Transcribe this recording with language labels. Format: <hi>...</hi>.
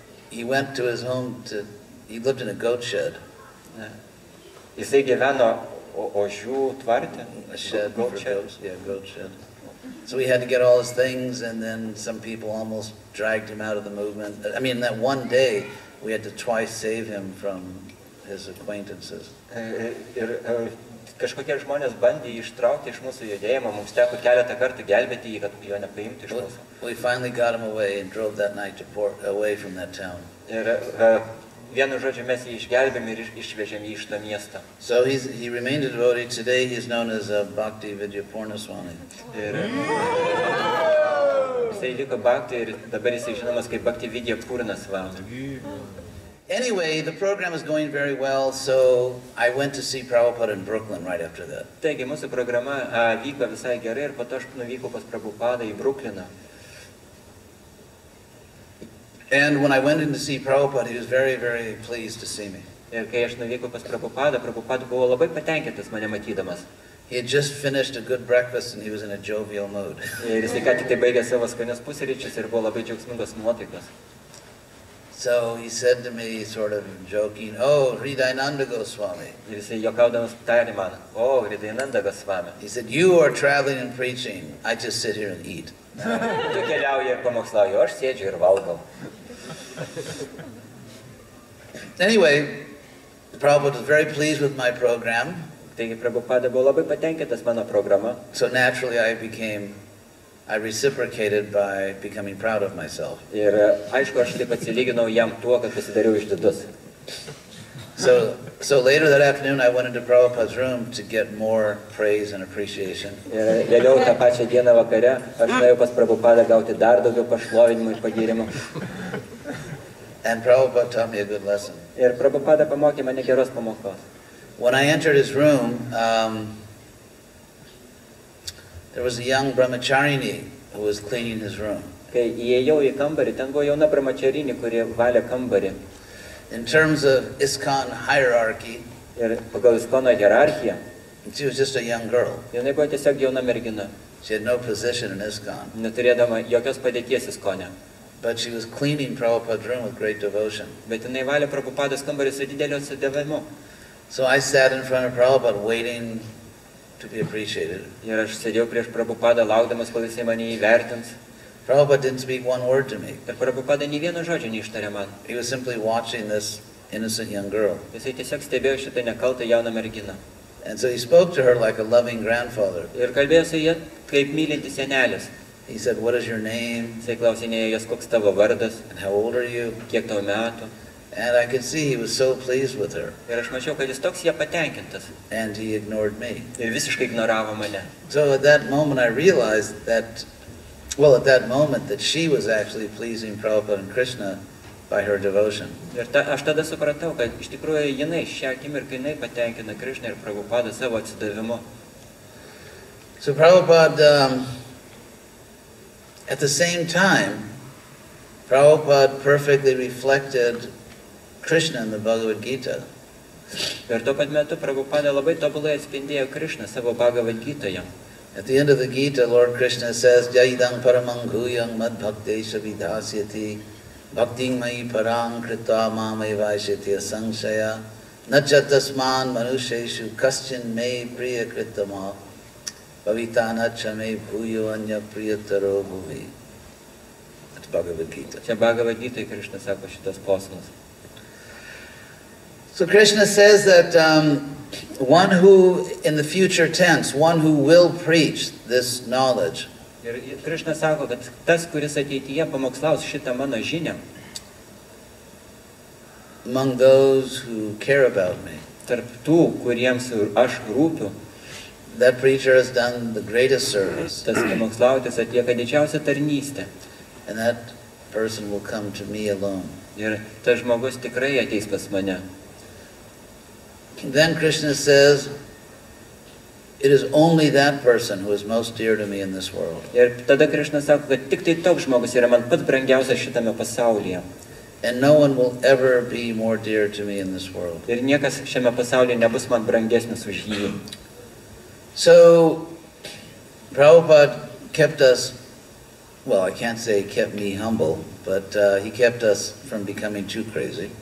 <en>He went to his home he lived in a goat shed.</en> <lt>Jisai gyveno ožių tvarte.</lt> <en>A shed for goats, yeah, goat shed. So he had to get all his things, and then some people almost dragged him out of the movement. I mean, that one day, we had to twice save him from his acquaintances.</en> <lt>Ir kažkokie žmonės bandė jį ištraukti iš mūsų judėjimo, mums teko keletą kartų gelbėti jį, kad jo nepaimti iš mūsų.</lt> <en>We finally got him away and drove that night away from that town.</en> <lt>Ir vienu žodžiu mes jį išgelbėm ir išvežėm jį iš to miesto.</lt> <en>So he remained a devotee. Today he's known as Bhakti Vidyapurna Swami.</en> <lt>Ir jisai liko Bhakti ir dabar jisai žinomas kaip Bhakti Vidyapurna Swami.</lt> <en>Anyway, the program is going very well, so I went to see Prabhupada in Brooklyn right after that.</en> <lt>Taigi mūsų programa vyko visai gerai ir po to aš nuvykau pas Prabhupadą į Brukliną.</lt> <en>And when I went in to see Prabhupada, he was very, very pleased to see me.</en> <lt>Ir kai aš nuvykau pas Prabhupadą, Prabhupada buvo labai patenkintas mane matydamas.</lt> <en>He had just finished a good breakfast and he was in a jovial mood.</en> <lt>Ir jisai ką tik tai baigė savo skanius pusryčius ir buvo labai džiaugsmingos nuotaikos.</lt> <en>So he said to me, sort of joking, "Oh, Hridayananda Goswami."</en> <lt>Ir jisai juokaudamas tarė man, o, Hridayananda Goswami.</lt> <en>He said, "You are traveling and preaching. I just sit here and eat."</en> <lt>Tu keliauji ir pamokslauji, o aš sėdžiu ir valgau.</lt> <en>Anyway, Prabhupada was very pleased with my program.</en> <lt>Taigi Prabhupada buvo labai patenkintas mano programa.</lt> <en>So naturally I reciprocated by becoming proud of myself.</en> <lt>Ir aišku, aš taip atsilyginau jam tuo, kad pasidariau išdidus.</lt> <en>So later that afternoon I went into Prabhupada's room to get more praise and appreciation.</en> <lt>Ir vėliau tą pačią dieną vakare aš nuėjau pas Prabhupadą gauti dar daugiau pašlovinimų ir pagyrimų.</lt> <en>And Prabhupada taught me a good lesson.</en> <lt>Ir Prabhupada pamokė mane geros pamokos.</lt> <en>When I entered his room, there was a young brahmacharini who was cleaning his room.</en> <lt>Kai įėjau į kambarį, ten buvo jauna brahmacharinė, kuri valė kambarį.</lt> <en>In terms of ISKCON hierarchy,</en> <lt>Ir pagal ISKCON hierarchiją,</lt> <en>she was just a young girl.</en> <lt>jinai buvo tiesiog jauna mergina,</lt> <en>She had no position in ISKCON.</en> <lt>neturėdama jokios padėties ISKCONe.</lt> <en>But she was cleaning Prabhupada's room with great devotion.</en> <lt>Bet jinai valė Prabhupados kambarį su dideliu atsidavimu.</lt> <en>So I sat in front of Prabhupada waiting to be appreciated.</en> <lt>Ir aš sėdėjau prieš Prabhupadą, laukdamas, kol jisai mane įvertins.</lt> <en>Prabhupada didn't speak one word to me.</en> <lt>Ir Prabhupada nei vieno žodžio neištarė man.</lt> <en>He was simply watching this innocent young girl.</en> <lt>Jisai tiesiog stebėjo šitą nekaltą jauną merginą.</lt> <en>And so he spoke to her like a loving grandfather.</en> <lt>Ir kalbėjo su ja kaip mylintis senelis.</lt> <en>He said, "What is your name?</en> <lt>Jisai klausinėjo jos, koks tavo vardas,</lt> <en>And how old are you?"</en> <lt>kiek tau metų.</lt> <en>And I could see he was so pleased with her.</en> <lt>Ir aš mačiau, kad jis toks ją patenkintas.</lt> <en>And he ignored me.</en> <lt>Ir visiškai ignoravo mane.</lt> <en>So at that moment I realized that, that she was actually pleasing Prabhupada and Krishna by her devotion.</en> <lt>Ir aš tada supratau, kad iš tikrųjų jinai šią akimirką jinai patenkina Krišną ir Prabhupadą savo atsidavimu.</lt> <en>So Prabhupada, at the same time, Prabhupada perfectly reflected Krishna in the Bhagavad Gita.</en> <lt>Ir tuo pat metu Prabhupada labai tobulai atspindėjo Krišną savo Bhagavad Gitoje.</lt> <en>At the end of the Gita, Lord Krishna says,</en> <sa>"Jaidang paramang guyang mad bhaktesha vidhasyati bhakting mai parang krita mamai vaishyati asangshaya nachatasman manusheshu kaschin me priya kritama bhavitanacha me bhuyo anya priyataro bhuvi."</sa> <en>That's Bhagavad Gita.</en> <lt>Čia Bhagavad Gitoje Krišna sako šitas posmas.</lt> <en>So Krishna says that one who, in the future tense, one who will preach this knowledge,</en> <lt>Ir Krišna sako, kad tas, kuris ateityje pamokslaus šitą mano žinią,</lt> <en>among those who care about me,</en> <lt>tarp tų, kuriems aš rūpiu,</lt> <en>that preacher has done the greatest service,</en> <lt>tas pamokslautis atlieka didžiausią tarnystę.</lt> <en>and that person will come to me alone.</en> <lt>Ir tas žmogus tikrai ateis pas mane.</lt> <en>Then Krishna says, it is only that person who is most dear to me in this world.</en> <lt>Ir tada Krišna sako, kad tik tai toks žmogus yra man pats brangiausias šitame pasaulyje.</lt> <en>And no one will ever be more dear to me in this world.</en> <lt>Ir niekas šiame pasaulyje nebus man brangesnis už jį.</lt> <en>So, Prabhupada kept us, well, I can't say he kept me humble, but he kept us from becoming too crazy.</en>